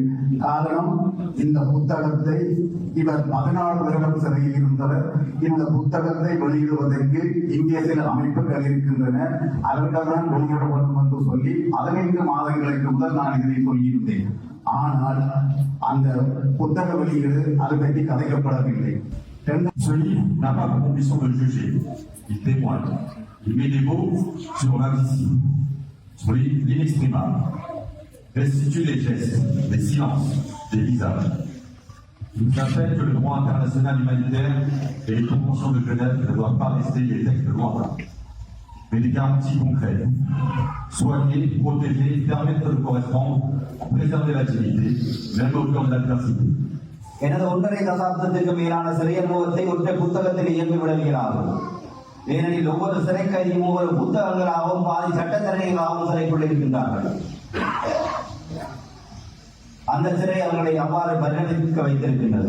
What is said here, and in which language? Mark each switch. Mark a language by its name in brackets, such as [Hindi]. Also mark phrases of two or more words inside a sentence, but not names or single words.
[Tamil] காரணம், இந்த புத்தகத்தை இவர் 14 வருடம் சிறையில் இருந்தவர். இந்த புத்தகத்தை வெளியிடுவதற்கு இந்திய சில அமைப்புகள் இருக்கின்றன, அவர்கள் தான் வெளியிட வேண்டும் என்று சொல்லி 15 மாதங்களுக்கு முதல் நான் இதனை சொல்லியிருந்தேன். ஆனால் அந்த புத்தக வெளியீடு அது பற்றி கதைக்கப்படவில்லை. [French] Ce livre n'a pas pour ambition de juger, il témoigne, il met des mots sur l'indicible, sur l'inexprimable, restitue les gestes, les silences, les visages. Il nous rappelle que le droit international humanitaire et les conventions de Genève ne doivent pas rester des textes lointains, mais des garanties concrètes. Soigner, protéger, permettre de correspondre, préserver la dignité, même au cœur de l'adversité. [Tamil] எனது 1.5 தசாப்தத்திற்கு மேலான சிறை அனுபவத்தை ஒற்றை புத்தகத்தில் இயங்கிவிட இயலாது. ஏனெனில் ஒவ்வொரு சிறை கைதியும் ஒவ்வொரு புத்தகங்களாகவும் பாதி சட்டத்தரணிகளாகவும் சிறைக்குள் இருக்கின்றார்கள். அந்த சிறை அவர்களை அவ்வாறு பரிணமிக்க வைத்திருக்கின்றது.